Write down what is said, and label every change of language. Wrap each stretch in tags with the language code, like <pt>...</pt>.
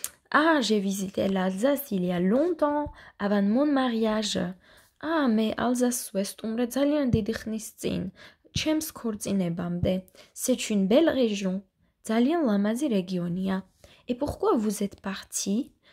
<fr>Ah, j'ai visité l'Alsace il y a longtemps, avant mon mariage.</fr> <ka>მე ალზასს ვესტუმრე ძალიან დიდი ხნის წინ, ჩემს ქორწინებამდე.</ka> <fr>C'est une belle région.</fr> <ka>ძალიან ლამაზი რეგიონია.</ka> <fr>Et pourquoi vous êtes parti?</fr>